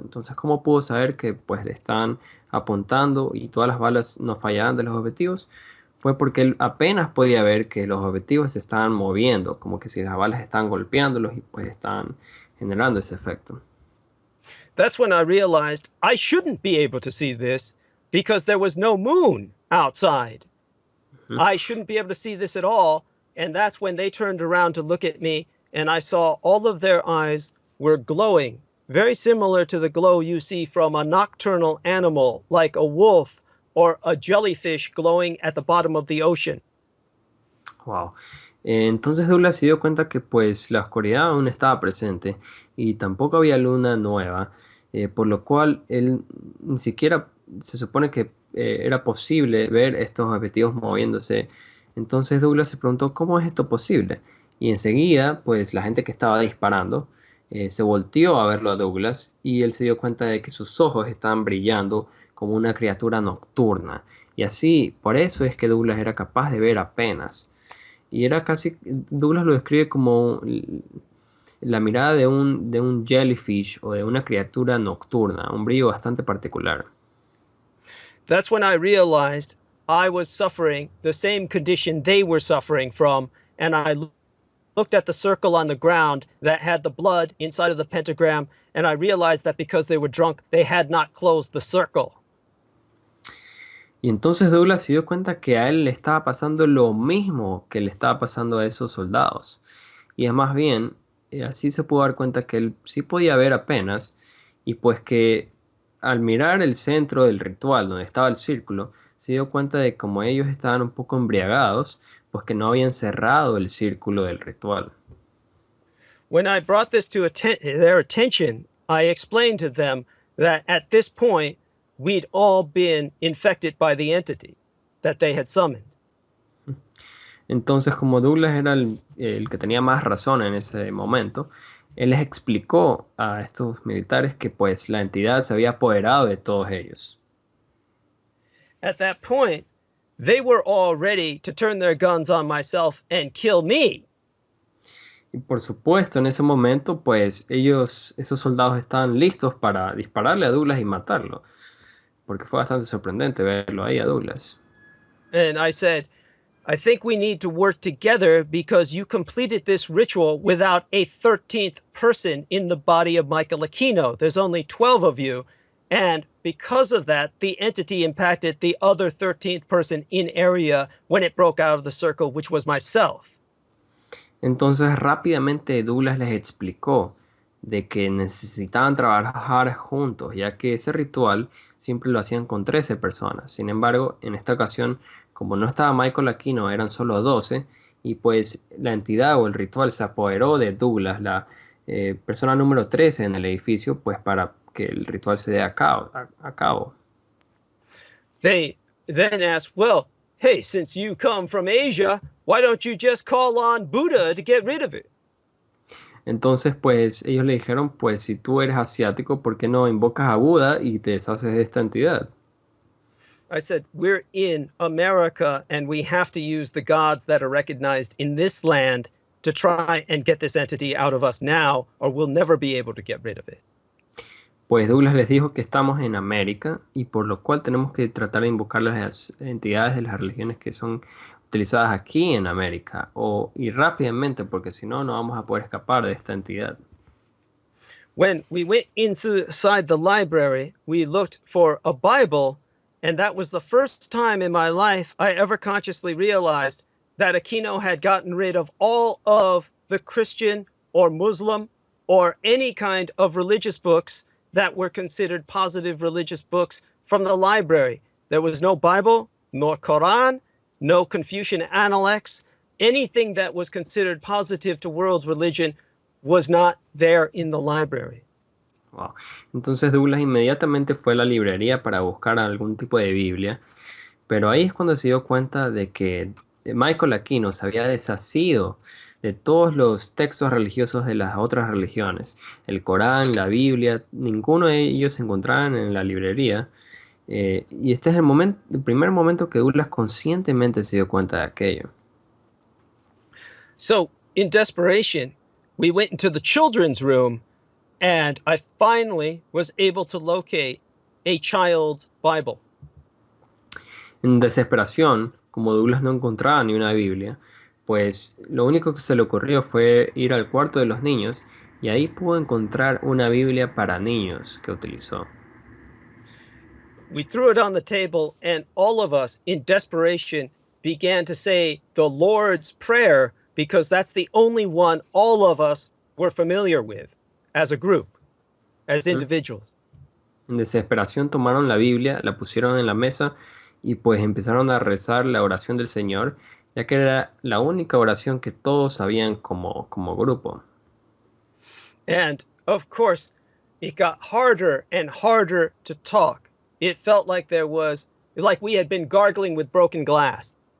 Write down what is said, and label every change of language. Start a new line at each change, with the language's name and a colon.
Spanish: Entonces, ¿cómo pudo saber que pues le están apuntando y todas las balas no fallaban de los objetivos? Fue porque él apenas podía ver que los objetivos se estaban moviendo, como que si las balas estaban golpeándolos y pues estaban generando ese efecto.
English: That's when I realized I shouldn't be able to see this because there was no moon outside. I shouldn't be able to see this at all. And that's when they turned around to look at me, and I saw all of their eyes were glowing, very similar to the glow you see from a nocturnal animal like a wolf or a jellyfish glowing at the bottom of the ocean. Wow.
Spanish: Entonces Douglas se dio cuenta que pues la oscuridad aún estaba presente y tampoco había luna nueva, por lo cual él ni siquiera se supone que era posible ver estos objetivos moviéndose. Entonces Douglas se preguntó ¿cómo es esto posible? Y enseguida pues la gente que estaba disparando se volteó a verlo a Douglas y él se dio cuenta de que sus ojos estaban brillando como una criatura nocturna. Y así, por eso es que Douglas era capaz de ver apenas. Y era casi, Douglas lo describe como la mirada de un jellyfish o de una criatura nocturna, un brillo bastante particular.
English: That's when I realized I was suffering the same condition they were suffering from, and I looked at the circle on the ground that had the blood inside of the pentagram, and I realized that because they were drunk, they had not closed the circle.
Spanish: Y entonces Douglas se dio cuenta que a él le estaba pasando lo mismo que le estaba pasando a esos soldados. Y es más bien, así se pudo dar cuenta que él sí podía ver apenas, y pues que al mirar el centro del ritual donde estaba el círculo, se dio cuenta de como ellos estaban un poco embriagados, pues que no habían cerrado el círculo del ritual.
English: When I brought this to their attention, I explained to them that at this point, we'd all been infected by the entity that they had summoned.
Spanish: Entonces, como Douglas era el que tenía más razón en ese momento, él les explicó a estos militares que pues la entidad se había apoderado de todos ellos.
English: At that point, they were all ready to turn their guns on myself and kill me.
Spanish: Y por supuesto, en ese momento, pues esos soldados estaban listos para dispararle a Douglas y matarlo, porque fue bastante sorprendente verlo ahí a Douglas.
English: And I said, I think we need to work together because you completed this ritual without a 13th person in the body of Michael Aquino. There's only 12 of you. And because of that, the entity impacted the other 13th person in area when it broke out of the circle, which was myself.
Spanish: Entonces rápidamente Douglas les explicó de que necesitaban trabajar juntos, ya que ese ritual siempre lo hacían con 13 personas. Sin embargo, en esta ocasión, como no estaba Michael Aquino, eran solo 12, y pues la entidad o el ritual se apoderó de Douglas, la persona número 13 en el edificio, pues para que el ritual se dé a cabo.
English: They then asked, well, hey, since you come from Asia, why don't you just call on Buddha to get rid of it?
Spanish: Entonces, pues ellos le dijeron, pues si tú eres asiático, ¿por qué no invocas a Buda y te deshaces de esta entidad?
English: I said, we're in America and we have to use the gods that are recognized in this land to try and get this entity out of us now, or we'll never be able to get rid of it.
Spanish: Pues Douglas les dijo que estamos en América y por lo cual tenemos que tratar de invocar las entidades de las religiones que son utilizadas aquí en América y rápidamente, porque si no, no vamos a poder escapar de esta entidad.
English: When we went inside the library, we looked for a Bible, and that was the first time in my life I ever consciously realized that Aquino had gotten rid of all of the Christian or Muslim or any kind of religious books that were considered positive religious books from the library. There was no Bible, nor Quran, no Confucian Analects. Anything that was considered positive to world religion was not there in the library. Wow.
Spanish: Entonces Douglas inmediatamente fue a la librería para buscar algún tipo de Biblia, pero ahí es cuando se dio cuenta de que Michael Aquino se había deshacido de todos los textos religiosos de las otras religiones. El Corán, la Biblia, ninguno de ellos se encontraban en la librería. Y este es el primer momento que Douglas conscientemente se dio cuenta de aquello.
English: So, in desperation, we went into the children's room, and I finally was able to locate a child's Bible.
Spanish: En desesperación, como Douglas no encontraba ni una Biblia, pues lo único que se le ocurrió fue ir al cuarto de los niños y ahí pudo encontrar una Biblia para niños que utilizó.
English: We threw it on the table, and all of us, in desperation, began to say the Lord's Prayer, because that's the only one all of us were familiar with as a group, as individuals.
Spanish: En desesperación tomaron la Biblia, la pusieron en la mesa y pues empezaron a rezar la oración del Señor, ya que era la única oración que todos sabían como grupo.
English: And, of course, it got harder and harder to talk. It felt like we had been gargling with broken glass.